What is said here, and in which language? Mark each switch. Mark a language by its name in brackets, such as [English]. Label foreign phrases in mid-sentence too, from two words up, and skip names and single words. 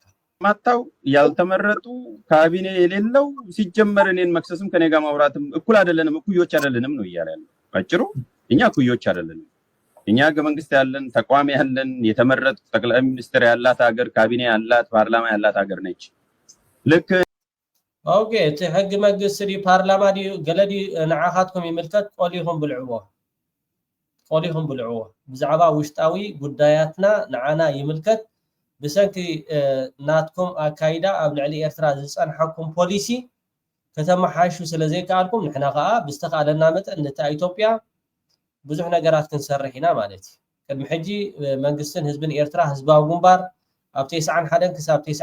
[Amharic] ማታው ያልተመረጡ ካቢኔ የሌለው ሲጀመር እኔን መክሰስም ከኔ ጋር ማውራትም እኩል አይደለንም እኩዮች አይደለንም ነው እያለ ያለው ባጭሩ እኛ እኩዮች አይደለንም እኛ መንግስት ያለን ተቋም ያለን የተመረጡ ጠቅላይ ሚኒስትር ያላት ሀገር ካቢኔ ያላት ፓርላማ ያላት ሀገር ነች ልክ [Tigrinya] ኦኬ እቲ ሕጊ መንግስቲ ዲ ፓርላማ ዲ ገለዲ ንዓኻትኩም ይምልከት ቆሊኹም ብልዕዎ ቆሊኹም ብልዕዎ ብዛዕባ ውሽጣዊ ጉዳያትና ንዓና ይምልከት ብሰንኪ ናትኩም ኣካይዳ ኣብ ልዕሊ ኤርትራ ዝፀንሐኩም ፖሊሲ ከተመሓሹ ስለዘይከኣልኩም ንሕና ከዓ ብዝተኻለና መጠን ነታ ኢትዮጵያ ብዙሕ ነገራት ክንሰርሕ ኢና ማለት እዩ ቅድሚ ሕጂ መንግስትን ህዝብን ኤርትራ ህዝባዊ ግንባር ኣብ 91 ክሳብ